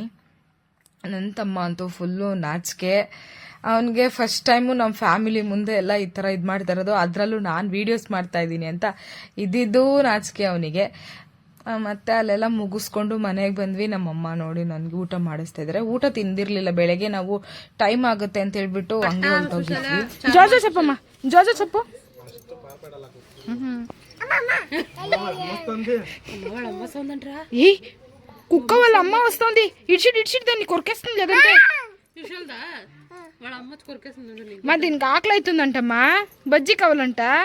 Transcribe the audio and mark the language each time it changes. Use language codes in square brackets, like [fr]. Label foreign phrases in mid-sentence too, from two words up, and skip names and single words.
[kn] ನನ್ನ ತಮ್ಮ ಅಂತೂ ಫುಲ್ಲು ನಾಚಿಕೆ, ಅವನಿಗೆ [en] first time [kn] ನಮ್ಮ ಫ್ಯಾಮಿಲಿ ಮುಂದೆ ಎಲ್ಲ ಈ ಥರ ಇದು ಮಾಡ್ತಾ ಇರೋದು, ಅದರಲ್ಲೂ ನಾನು ವೀಡಿಯೋಸ್ ಮಾಡ್ತಾಯಿದ್ದೀನಿ ಅಂತ ಇದ್ದಿದ್ದು ನಾಚಿಕೆ ಅವನಿಗೆ. ಮತ್ತೆ ಅಲ್ಲೆಲ್ಲ ಮುಗಿಸ್ಕೊಂಡು ಮನೆಗೆ ಬಂದ್ವಿ. ನಮ್ಮಮ್ಮ ನೋಡಿ ನನಗೆ ಊಟ ಮಾಡಿಸ್ತಾ ಇದ್ದಾರೆ. ಊಟ ತಿಂದಿರಲಿಲ್ಲ ಬೆಳಗ್ಗೆ, ನಾವು ಟೈಮ್ ಆಗುತ್ತೆ ಅಂತ ಹೇಳ್ಬಿಟ್ಟು ಹಂಗೆ ಹೊರಟೋಗಿದ್ವಿ. ಜೋಜೋ ಚಪ್ಪಮ್ಮ, ಜೋಜೋ ಚಪ್ಪು. [te] ఏ కుక్క వాళ్ళ అమ్మ వస్తుంది, ఇడిచిట్ దాన్ని కొరికేస్తుంది లేదంటే. మా దీనికి ఆకలి అవుతుందంటమ్మా, బజ్జీ కావాలంట.